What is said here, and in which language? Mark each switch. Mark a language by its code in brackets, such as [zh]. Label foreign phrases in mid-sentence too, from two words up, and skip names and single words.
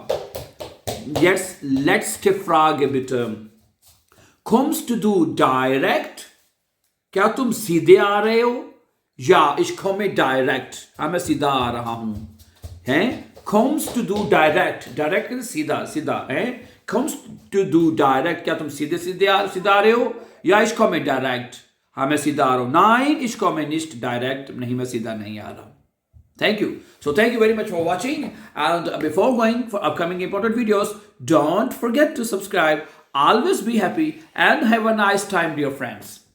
[de] Jetzt letzte Frage bitte. kommst du direct, [hi] क्या तुम सीधे आ रहे हो? [de] या ich komme direct, [hi] हाँ मैं सीधा आ रहा हूं। हैं? [de] kommst du direct [hi] सीधा है। [de] kommst du direct, [hi] क्या तुम सीधे आ रहे हो? [de] या ich komme direct, [hi] हाँ मैं सीधा आ रहा हूं। [de] Nein, ich komme nicht direct, [hi] नहीं मैं सीधा नहीं आ रहा। [en] Thank you. So thank you very much for watching, and before going for upcoming important videos, don't forget to subscribe. Always be happy and have a nice time, dear friends.